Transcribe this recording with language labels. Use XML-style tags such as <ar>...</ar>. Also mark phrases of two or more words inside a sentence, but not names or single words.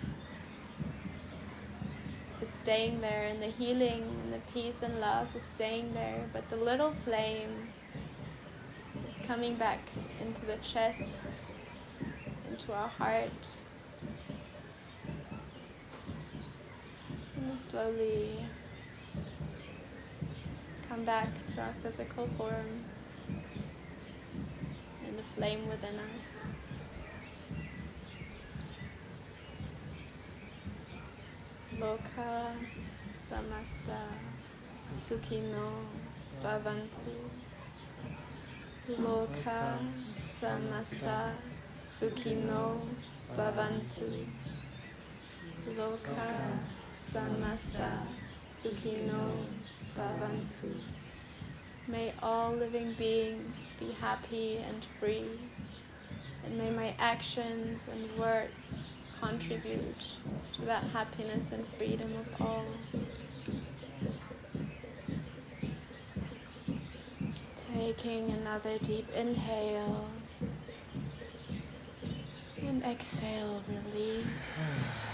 <en>is staying there, and the healing and the peace and love is staying there, but the little flame is coming back into the chest, into our heart, and we slowly come back to our physical form and the flame within us.</en> <sa>Lokah, Samastah, Sukhino, Bhavantu. Lokah, Samastah, Sukhino, Bhavantu. Lokah, Samastah, Sukhino, Bhavantu.</sa> <en>May all living beings be happy and free, and may my actions and words contribute to that happiness and freedom of all. Taking another deep inhale and exhale, release.</en>